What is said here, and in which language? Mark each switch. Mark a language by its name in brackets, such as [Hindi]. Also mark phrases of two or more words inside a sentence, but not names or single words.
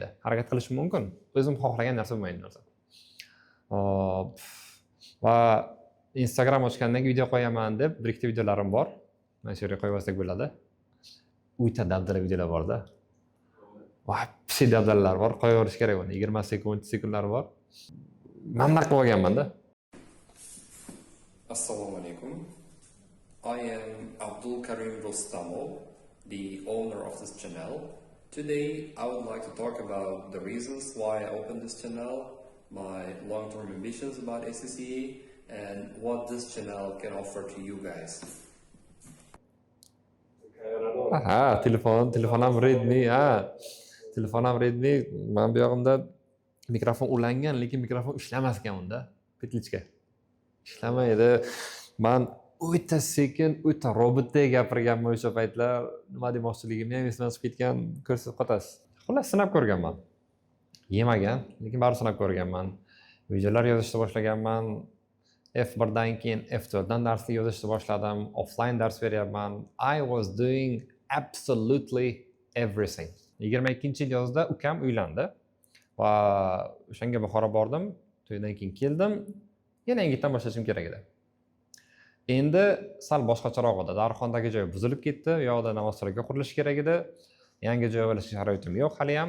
[Uzbek] Harakat qilishim mumkin, o'zim xohlagan narsa bo'lmaydi narsa. Va Instagram ochgandan keyin video qo'yaman deb bir ikkita videolarim bor. Mana shu yerga qo'yib olsak bo'ladi. Uyda dabdala videolar bor-da. Va pisi dabdalalar bor, qo'yaverish kerak uni. 20 sekund, 30 sekundlar bor. Men naq qilganman-da. Assalomu alaykum. [English] I am Abdul Karim Rustamov, the owner of this channel. Today I would like to talk about the reasons why I opened this channel, my long-term ambitions about SCCA, and what this channel can offer to you guys. [Uzbek] Aha, telefonam Redmi, telefonam Redmi. Men bu yoqimda mikrofon ulangan, lekin mikrofon ishlamas ekan unda. Petlichka. Ishlamaydi. Men o'ta sekin, o'ta robotdek gapirganman o'sha paytlar. Nima demoqchiligimni ham esimdan chiqib ketgan, ko'rsatib qotasiz. Xullas sinab ko'rganman. Yemagan, lekin baribir sinab ko'rganman. Videolar yozishni boshlaganman. F1 dan keyin F4 dan darsni yozishni boshladim. Offline dars beryapman. [English] I was doing absolutely everything. [Uzbek] 22-yil yozda ukam uylandi va o'shanga Buxoro bordim. To'ydan keyin keldim. Yana yangitdan boshlashim kerak edi. Endi sal boshqacharoq edi. Darxondagi joy buzilib ketdi. U yoqda Navoslarga qurilish kerak edi. Yangi joy olishga sharoitim yo'q hali ham.